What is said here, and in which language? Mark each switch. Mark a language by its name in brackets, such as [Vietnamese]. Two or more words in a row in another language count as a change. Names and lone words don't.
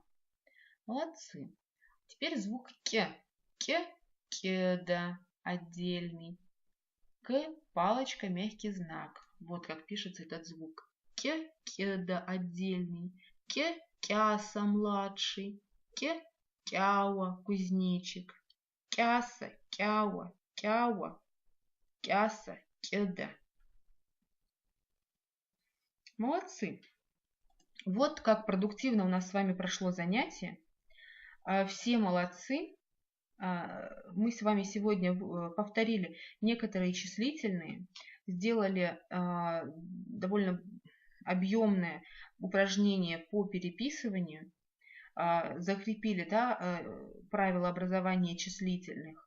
[Russian] Молодцы. Теперь звук к. Кеда, отдельный. К, палочка, мягкий знак. Вот как пишется этот звук. Кеда, отдельный. Кяса, младший. Кява, кузнечик. [Ingush] Кяса, кява. Кяса, кеда. [Russian] Молодцы. Вот как продуктивно у нас с вами прошло занятие. Все молодцы. Мы с вами сегодня повторили некоторые числительные. сделали довольно объемное упражнение по переписыванию, закрепили, да, правила образования числительных.